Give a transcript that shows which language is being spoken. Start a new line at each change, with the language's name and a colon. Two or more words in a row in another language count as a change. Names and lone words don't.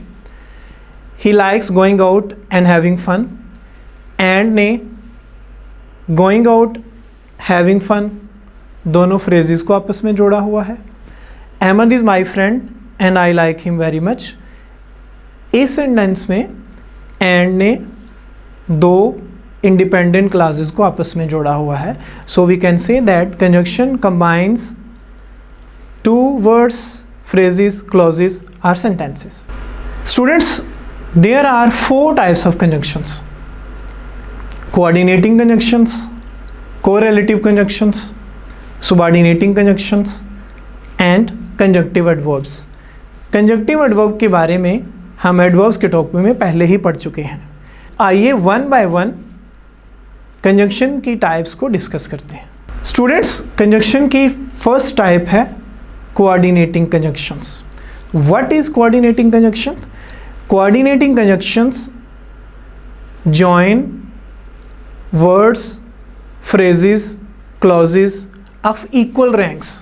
English: He likes going out and having fun, and ne going out, having fun
Hindi: दोनों फ्रेजेस को आपस में जोड़ा हुआ है.
English: Ahmad is my friend and I like him very much.
Hindi: इस सेंटेंस में एंड ने दो
English: independent clauses
Hindi: को आपस में जोड़ा हुआ है.
English: So we can say that conjunction combines two words, phrases, clauses or sentences. Students, there are 4 types of conjunctions: coordinating conjunctions, correlative conjunctions, subordinating conjunctions and conjunctive adverbs. Conjunctive adverb
Hindi: के बारे में हम adverbs के टॉपिक में पहले ही पढ़ चुके हैं. आइए
English: one by one
Hindi: कंजंक्शन की टाइप्स को डिस्कस करते हैं. स्टूडेंट्स, कंजंक्शन की
English: first type
Hindi: है
English: coordinating conjunctions. What is coordinating conjunction? Coordinating conjunctions join words, phrases, clauses of equal ranks.